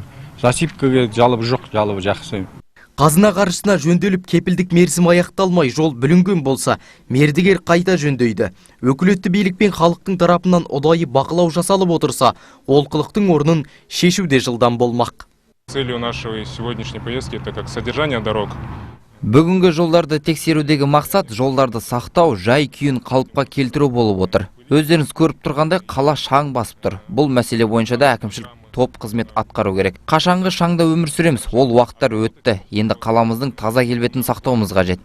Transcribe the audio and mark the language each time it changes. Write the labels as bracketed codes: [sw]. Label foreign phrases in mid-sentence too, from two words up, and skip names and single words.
[kk] Засипкіге жалыбы жоқ, жалыбы жақсы. Қазына қаржысына жөнделіп кепілдік мерзім аяқталмай жол бүлінген болса, мердігер қайта жөндейді. Өкілетті билік пен халықтың тарапынан ұдайы бақылау жасалып отырса, олқылықтың орнын шешуде жылдам болмақ. [ru] Целью нашей сегодняшней поездки это как содержание дорог. [kk] Бүгінгі жолдарды тексерудегі мақсат жолдарды сақтау, жай күйін қалыпқа келтіру болып отыр. Өздеріңіз көріп тұрғандай қала шаң басып тұр. Бұл мәселе бойынша да әкімшілік топ қызмет атқару керек. Қашанғы шаңда өмір сүреміз, ол уақыттар өтті. Енді қаламыздың таза келбетін сақтауымыз қажет.